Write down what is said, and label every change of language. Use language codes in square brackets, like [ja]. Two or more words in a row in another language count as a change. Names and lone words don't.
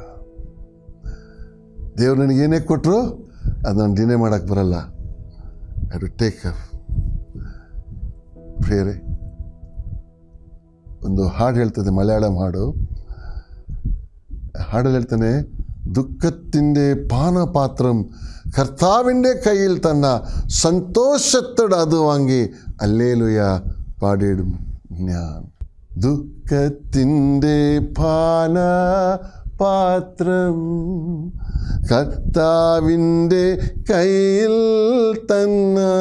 [kn] ದೇವ್ರು ನನಗೆ ಏನೇ ಕೊಟ್ಟರು ಅದು ನಾನು ಡಿನೇ ಮಾಡೋಕ್ಕೆ ಬರಲ್ಲ. [en] I to take up. [kn] ಪ್ರಿಯರೇ, ಒಂದು ಹಾಡು ಹೇಳ್ತದೆ, ಮಲಯಾಳಂ ಹಾಡು. ಹಾಡಲ್ಲಿ ಹೇಳ್ತಾನೆ, [ml] ദുഃഖത്തിൻ്റെ പാനപാത്രം കർത്താവിൻ്റെ കയ്യിൽ തന്ന സന്തോഷത്തോടെ അത് വാങ്ങി അല്ലേലുയ പാടിയിടും ഞാൻ. ദുഃഖത്തിൻ്റെ പാത്രം കർത്താവിൻ്റെ കയ്യിൽ തന്ന